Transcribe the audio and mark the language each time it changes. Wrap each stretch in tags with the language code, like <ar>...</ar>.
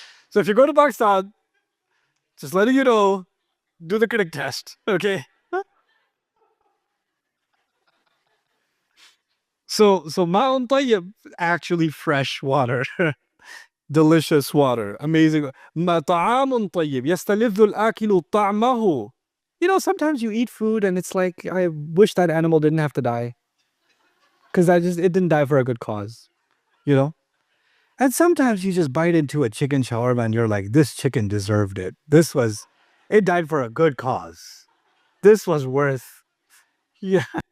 <en>So if you go to Pakistan, just letting you know, do the crick test. Okay. So Ma'un Tayyib, actually fresh water. Delicious water. Amazing.</en> <ar>ما طعام طيب يستلذ الآكل طعمه.</ar> <en>You know, sometimes you eat food and it's like, I wish that animal didn't have to die. Because it didn't die for a good cause. You know? And sometimes you just bite into a chicken shawarma and you're like, this chicken deserved it. It died for a good cause. This was worth, yeah.</en>